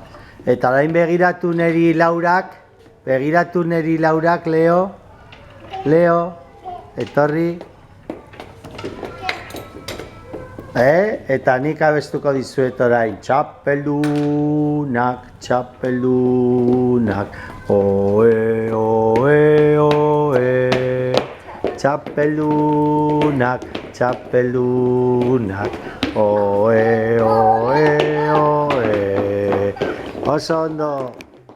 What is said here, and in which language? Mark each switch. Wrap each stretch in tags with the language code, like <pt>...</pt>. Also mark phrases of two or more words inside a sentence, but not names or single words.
<eu>Eta orain begiratu neri laurak, Leo. Leo, etorri. Eta nik abestuko dizuet orain. Txapeldunak, oe, oe, oe. Txapeldunak, oe, oe, oe. Oso ondo.</eu>